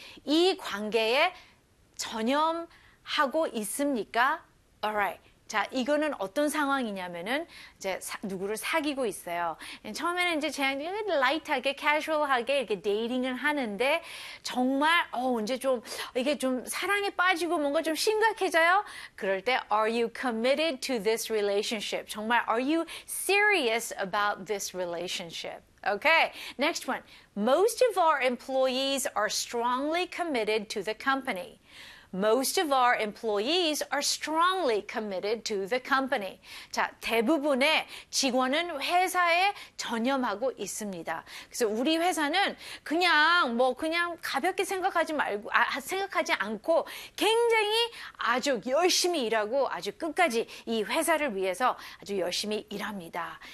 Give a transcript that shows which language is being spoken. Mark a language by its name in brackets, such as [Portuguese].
[Korean] 이 관계에 전념하고 있습니까? [English] All right. [Korean] 자, 이거는 어떤 상황이냐면은 이제 누구를 사귀고 있어요. 처음에는 이제 그냥 라이트하게 캐주얼하게 이렇게 데이팅을 하는데 정말 이제 좀 이게 좀 사랑에 빠지고 뭔가 좀 심각해져요. 그럴 때 [English] are you committed to this relationship? [Korean] 정말 [English] are you serious about this relationship? Okay. Next one. Most of our employees are strongly committed to the company. Most of our employees are strongly committed to the company. [Korean] 자, 대부분의 직원은 회사에 전념하고 있습니다. 그래서 우리 회사는 그냥 뭐 그냥 가볍게 생각하지 말고 생각하지 않고 굉장히 아주 열심히 일하고 아주 끝까지 이 회사를 위해서 아주 열심히 일합니다.